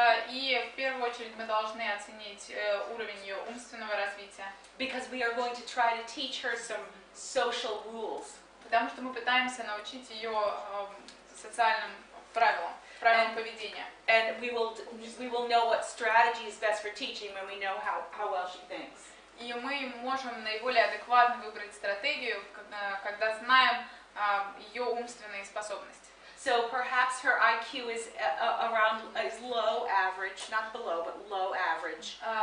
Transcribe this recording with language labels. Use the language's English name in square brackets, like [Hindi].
[Russian] И в первую очередь мы должны оценить уровень ее умственного развития. [English] Because we are going to try to teach her some social rules. [Russian] Потому что мы пытаемся научить ее социальным правилам поведения. [English] And we will know what strategy is best for teaching when we know how well she thinks. [Russian] И мы можем наиболее адекватно выбрать стратегию, когда знаем ее умственные способности. [English] So perhaps her IQ is low average, not below, but low average.